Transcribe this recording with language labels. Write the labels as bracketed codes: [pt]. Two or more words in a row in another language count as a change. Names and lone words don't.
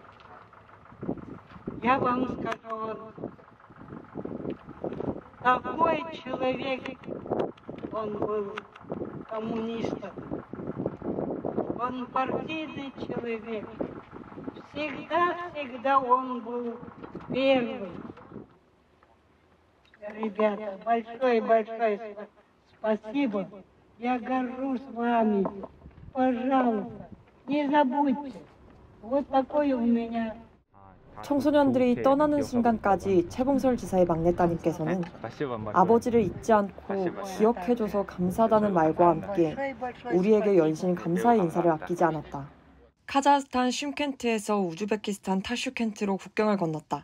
[ru] Я вам скажу, такой человек, он был коммунистом, он партийный человек, всегда он был первый. Ребята, большое спасибо, я горжусь вами, пожалуйста, не забудьте. [ko] 청소년들이 떠나는 순간까지 최봉설 지사의 막내 따님께서는 아버지를 잊지 않고 기억해줘서 감사하다는 말과 함께 우리에게 연신 감사의 인사를 아끼지 않았다. 카자흐스탄 쉼켄트에서 우즈베키스탄 타슈켄트로 국경을 건넜다.